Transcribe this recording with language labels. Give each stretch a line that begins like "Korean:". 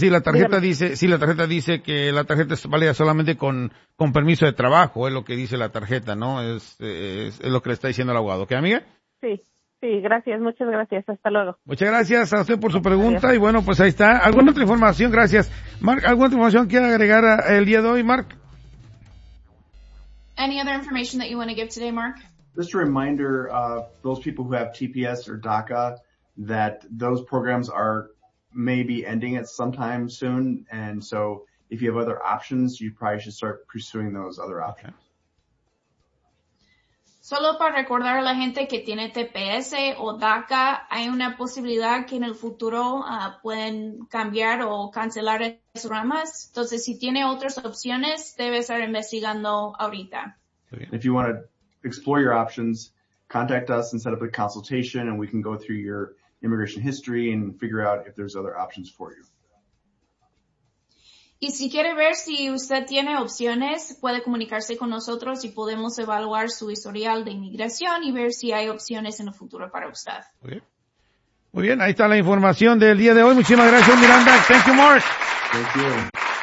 Spanish: Si la tarjeta dice que la tarjeta es válida solamente con permiso de trabajo, es lo que dice la tarjeta, ¿no? Es lo que le está diciendo el abogado. ¿Qué, amiga? Sí, gracias, muchas gracias, hasta luego. Muchas gracias a usted por su pregunta. Adiós. Y bueno, pues ahí está. ¿Alguna otra información? Gracias. Mark, ¿alguna otra información que agregar el día de hoy, Mark?
English: Any other information that you want to give today, Mark? Just a reminder, those people who have TPS or DACA, that those programs are maybe ending at some time soon. And so if you have other options, you probably should start pursuing those other options. Okay.
Spanish: Solo para recordar a la gente que tiene TPS o DACA, hay una posibilidad que en el futuro pueden cambiar o cancelar esas ramas. Entonces, si tiene otras opciones, debe estar investigando ahorita.
English: If you want to explore your options, contact us and set up a consultation, and we can go through your immigration history and figure out if there's other options for you.
Spanish: Y si quiere ver si usted tiene opciones, puede comunicarse con nosotros y podemos evaluar su historial de inmigración y ver si hay opciones en el futuro para usted. Muy bien, ahí está la información del día de hoy. Muchísimas gracias, Miranda.
English: Thank you, Mark. Thank you.